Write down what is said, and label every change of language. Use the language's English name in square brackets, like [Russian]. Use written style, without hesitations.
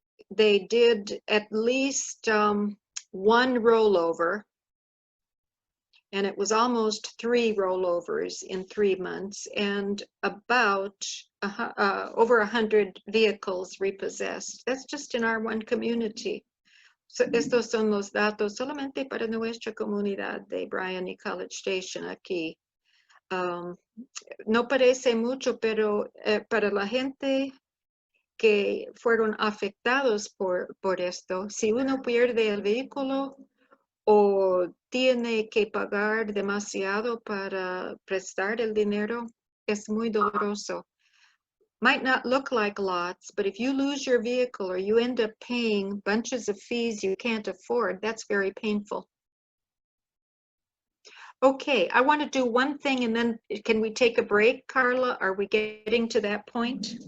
[English] They did at least one rollover, and it was almost 3 rollovers in 3 months, and about over 100 vehicles repossessed. That's just in our one community. [Spanish] So estos son los datos solamente para nuestra comunidad de Bryan y College Station aquí. No parece mucho, pero para la gente que fueron afectados por esto, si uno pierde el vehículo o tiene que pagar demasiado para prestar el dinero, es muy doloroso. [English] Might not look like lots, but if you lose your vehicle or you end up paying bunches of fees you can't afford, that's very painful. Okay, I want to do one thing and then can we take a break, Carla? Are we getting to that point?